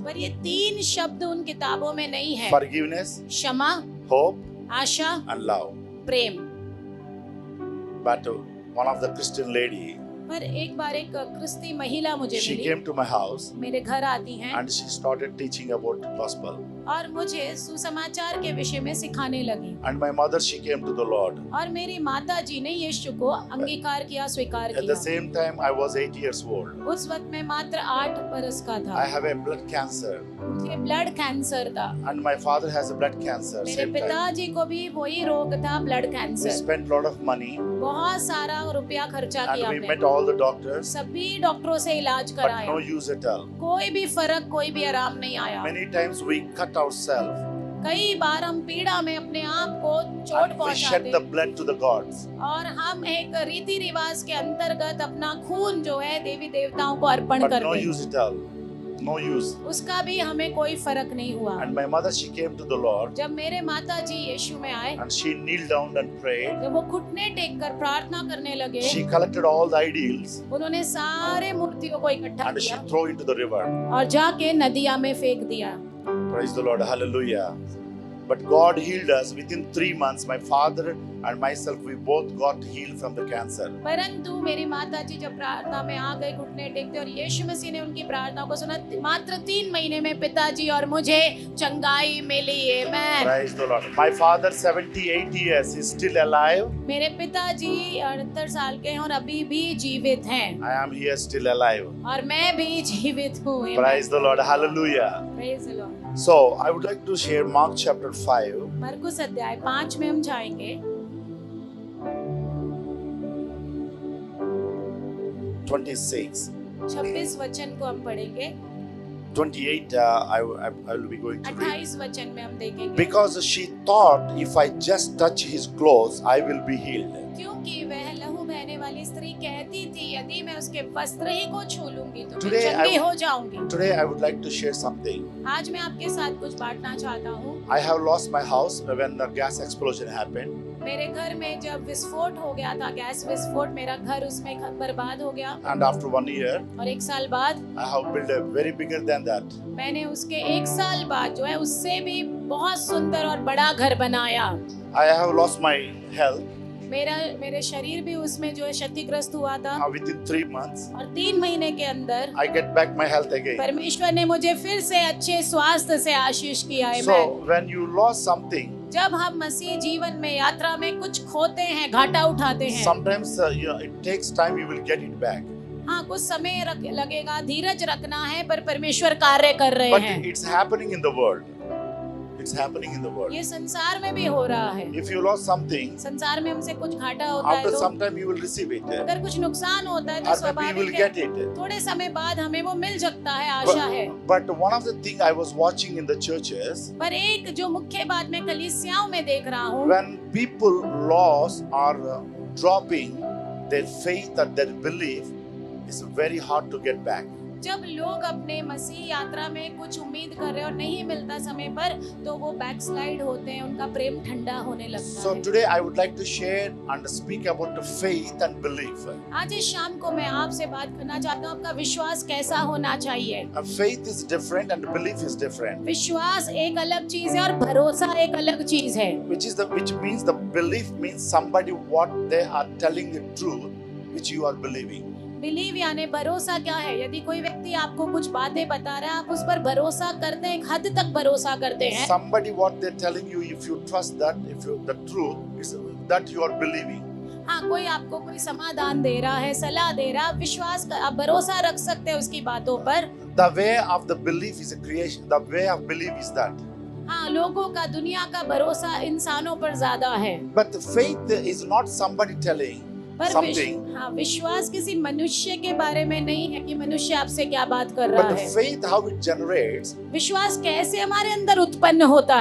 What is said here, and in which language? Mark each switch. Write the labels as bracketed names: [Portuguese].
[Hindi] पर ये 3 शब्द उन किताबों में नहीं है। [English] Forgiveness, [Hindi] क्षमा, [English] hope [Hindi] Asha, [English] and love. [Hindi] Prem. [English] But one of the Christian lady, [Hindi] पर एक बार एक क्रिस्ती महिला मुझे [English] she [Hindi] milli, [English] came to my house [Hindi] मेरे घर आती हैं [English] and she started teaching about gospel. [Hindi] और मुझे सुसमाचार के विषय में सिखाने लगी। [English] And my mother, she came to the Lord. [Hindi] और मेरी माता जी ने यीशु को अंगीकार किया, स्वीकार [English] At the [Hindi] किया। [English] same time, I was 8 years old. [Hindi] उस वक्त मैं मात्र 8 बरस का [English] I [Hindi] था। [English] have a blood cancer, [Hindi] मुझे ब्लड कैंसर था। [English] and my father has a blood cancer. [Hindi] मेरे [English] Same time. [Hindi] पिताजी को भी वही रोग था, blood [English] We [Hindi] cancer. [English] spent a lot of money, [Hindi] बहुत सारा रुपया खर्चा किया [English] and we [Hindi] हमने। [English] met all the doctors, [Hindi] सभी डॉक्टरों से इलाज [English] but [Hindi] कराया, [English] no use at all. [Hindi] कोई भी फर्क, कोई भी आराम नहीं आया। [English] Many times we cut ourselves. [Hindi] कई बार हम पीड़ा में अपने आप को चोट [English] and we [Hindi] पहुंचाते [English] shed the [Hindi] हैं [English] blood to the gods. [Hindi] और हम एक रीति रिवाज के अंतर्गत अपना खून जो है देवी देवताओं को अर्पण [English] But [Hindi] कर [English] no [Hindi] दें, [English] use at all. No use. [Hindi] उसका भी हमें कोई फर्क नहीं हुआ। [English] And my mother, she came to the Lord [Hindi] जब मेरे माता जी यीशु में आए, [English] and she kneeled down and prayed. [Hindi] जब वो घुटने टेक कर प्रार्थना करने लगे, [English] She collected all the idols [Hindi] उन्होंने सारे मूर्तियों को इकट्ठा [English] and she [Hindi] किया [English] threw into the river. [Hindi] और जाके नदिया में फेंक दिया। [English] Praise the Lord. Hallelujah. But God healed us within 3 months. My father and myself, we both got healed from the cancer. [Hindi] परंतु मेरी माता जी जब प्रार्थना में आ गए घुटने टेकते और यीशु मसीह ने उनकी प्रार्थना को सुना, मात्र 3 महीने में पिताजी और मुझे चंगाई मिली। आमेन। [English] Praise the Lord. My father, 78 years, is still alive. [Hindi] मेरे पिताजी 68 साल के हैं और अभी भी जीवित हैं [English] I am here still alive. [Hindi] और मैं भी जीवित हूँ। Amen. [English] Praise the Lord. Hallelujah. Praise the Lord. So, I would like to share Mark chapter 5. [Hindi] मरकुस अध्याय 5 में हम जाएंगे। [English] 26. [Hindi] 26 वचन को हम पढ़ेंगे। [English] 28, I will be going to read. [Hindi] 28 वचन में हम देखेंगे। [English] Because she thought if I just touch his clothes, I will be healed. [Hindi] क्योंकि वह लहू बहने वाली स्त्री कहती थी, यदि मैं उसके वस्त्र ही को छू लूंगी तो मैं [English] Today [Hindi] चंगी [English] I- [Hindi] हो जाऊंगी। [English] Today, I would like to share something. [Hindi] आज मैं आपके साथ कुछ बांटना चाहता हूँ। [English] I have lost my house when the gas explosion happened. [Hindi] मेरे घर में जब विस्फोट हो गया था, गैस विस्फोट, मेरा घर उसमें बर्बाद हो गया [English] And after 1 year, [Hindi] और 1 साल बाद [English] I have built a very bigger than that. [Hindi] मैंने उसके 1 साल बाद जो है उससे भी बहुत सुंदर और बड़ा घर बनाया। [English] I have lost my health [Hindi] मेरे शरीर भी उसमें जो है क्षतिग्रस्त हुआ था [English] within 3 months. [Hindi] और 3 महीने के अंदर [English] I get back my health again. [Hindi] परमेश्वर ने मुझे फिर से अच्छे स्वास्थ्य से आशीष किया है। [English] So, when you lost something, [Hindi] जब हम मसीह जीवन में यात्रा में कुछ खोते हैं, घाटा उठाते हैं, [English] sometimes it takes time, you will get it back. [Hindi] हाँ कुछ समय लगेगा, धीरज रखना है, पर परमेश्वर कार्य कर रहे [English] But [Hindi] हैं। [English] it's happening in the world. It's happening in the world. [Hindi] ये संसार में भी हो रहा है। [English] If you lost something, [Hindi] संसार में हमसे कुछ घाटा होता है [English] after [Hindi] तो [English] some time you will receive it. [Hindi] अगर कुछ नुकसान होता है तो [English] Or maybe you will [Hindi] स्वाभाविक है, [English] get it. [Hindi] थोड़े समय बाद हमें वो मिल सकता है, आशा है। [English] But one of the things I was watching in the churches, [Hindi] पर एक जो मुख्य बात मैं कलीसियाओं में देख रहा हूँ, [English] when people lost or dropping their faith or their belief, it's very hard to get back. [Hindi] जब लोग अपने मसीह यात्रा में कुछ उम्मीद कर रहे हैं और नहीं मिलता समय पर, तो वो बैकस्लाइड होते हैं, उनका प्रेम ठंडा होने लगता [English] So [Hindi] है। [English] today I would like to share and speak about the faith and belief. [Hindi] आज इस शाम को मैं आपसे बात करना चाहता हूँ, आपका विश्वास कैसा होना चाहिए। [English] Faith is different and belief is different. [Hindi] विश्वास एक अलग चीज है और भरोसा एक अलग चीज है। [English] Which means the belief means somebody what they are telling the truth which you are believing. [Hindi] Believe यानी भरोसा क्या है? यदि कोई व्यक्ति आपको कुछ बातें बता रहा है, आप उस पर भरोसा करते हैं, एक हद तक भरोसा करते हैं। [English] Somebody what they're telling you, if you trust that, if you the truth is that you are believing. [Hindi] हाँ, कोई आपको कोई समाधान दे रहा है, सलाह दे रहा है, आप विश्वास आप भरोसा रख सकते हैं उसकी बातों पर। [English] The way of the belief is a creation. The way of belief is that. [Hindi] हाँ, लोगों का, दुनिया का भरोसा इंसानों पर ज्यादा है, [English] But the faith is not somebody telling [Hindi] पर [English] something. [Hindi] हाँ, विश्वास किसी मनुष्य के बारे में नहीं है कि मनुष्य आपसे क्या बात कर रहा [English] But the [Hindi] है। [English] faith, how it generates [Hindi] विश्वास कैसे हमारे अंदर उत्पन्न होता